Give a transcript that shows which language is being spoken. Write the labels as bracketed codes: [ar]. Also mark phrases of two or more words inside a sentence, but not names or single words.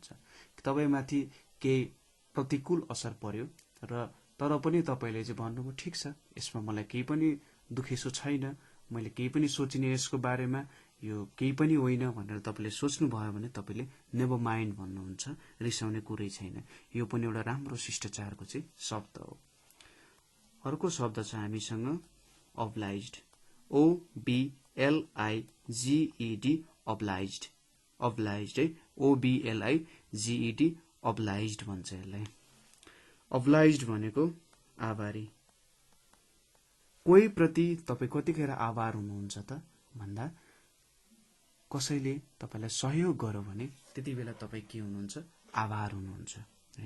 [ne] तपाईमाथि केही प्रतिकूल असर पर्यो र तर पनि तपाईले चाहिँ भन्नुभयो ठीक छ यसमा मलाई केही पनि दुखेसो छैन, मैले केही पनि सोचिने यसको बारेमा, यो केही पनि होइन भनेर तपाईले सोच्नु भयो भने तपाईले [en] never mind [ne] भन्नुहुन्छ, रिसाउने कुरै छैन। यो पनि एउटा राम्रो शिष्टाचारको चाहिँ शब्द हो। अर्को शब्द छ हामीसँग [en] obliged, OBLIGED, obliged, obliged [ne] है, [en] OBLIGED, obliged [ne] भन्छ यसलाई। obliged भनेको आभारी, कोही प्रति तपाई कतिखेर आभार हुनुहुन्छ त भन्दा कसैले तपाईलाई सहयोग गर्यो भने त्यति बेला तपाई के हुनुहुन्छ आभार हुनुहुन्छ हैन।